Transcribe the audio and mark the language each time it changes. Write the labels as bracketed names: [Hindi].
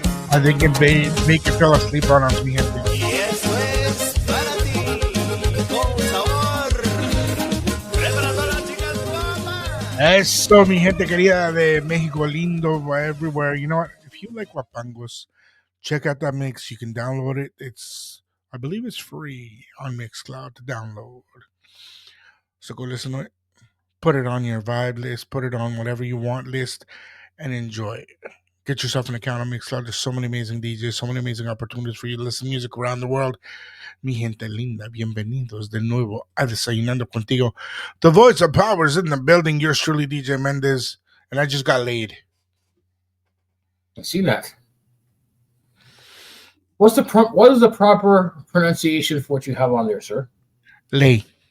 [English] I think it make you fell asleep on us, [Spanish] mi gente. Y eso es para ti, con sabor. Preparando las chicas guapas. Eso, mi gente querida de México lindo, [English] everywhere. You know what? If you like guapangos, check out that mix. You can download it. I believe it's free on Mixcloud to download. So go listen to it. Put it on your vibe list. Put it on whatever you want list, and enjoy it. Get yourself an account on Mixcloud. There's so many amazing DJs, so many amazing opportunities for you to listen to music around the world. [Spanish] Mi gente linda, bienvenidos de nuevo a Desayunando Contigo. [English] The voice of power is in the building. Yours truly, DJ Mendez, and I just got laid. I've seen that. What is the proper pronunciation for what you have on there, sir? Lay.